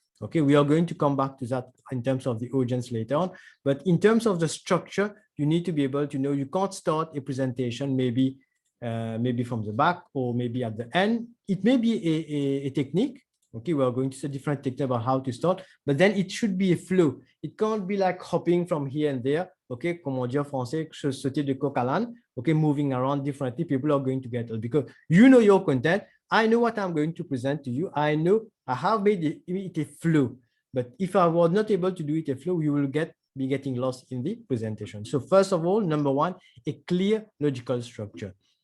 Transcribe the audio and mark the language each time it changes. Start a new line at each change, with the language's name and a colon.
English: Okay, we are going to come back to that in terms of the audience later on, but in terms of the structure, you need to be able to know you can't start a presentation maybe from the back or maybe at the end. It may be a technique. Okay, we are going to see different techniques about how to start, but then it should be a flow. It can't be like hopping from here and there.
French: Okay, comme on dit en français, sauter de coq à l'âne.
English: Okay, moving around differently. People are going to get it because you know your content. I know what I'm going to present to you. I know I have made it a flow. But if I was not able to do it a flow, you will be getting lost in the presentation. So first of all, number one, a clear logical structure.